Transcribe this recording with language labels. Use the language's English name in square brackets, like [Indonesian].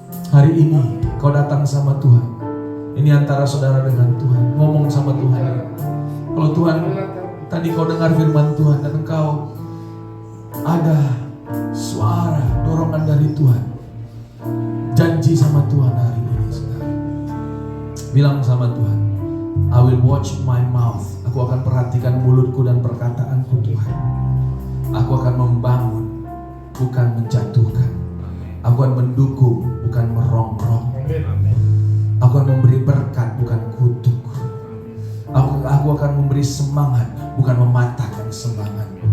[Indonesian] Hari ini kau datang sama Tuhan. Ini antara saudara dengan Tuhan. Ngomong sama Tuhan. Kalau Tuhan, tadi kau dengar firman Tuhan dan engkau ada suara dorongan dari Tuhan, janji sama Tuhan hari ini saudara. Bilang sama Tuhan, [English] I will watch my mouth. [Indonesian] Aku akan perhatikan mulutku dan perkataanku Tuhan. Aku akan membangun, bukan menjatuhkan. Aku akan mendukung, bukan merongrong. Aku akan memberi berkat, bukan kutuk. Aku akan memberi semangat, bukan mematahkan semangat.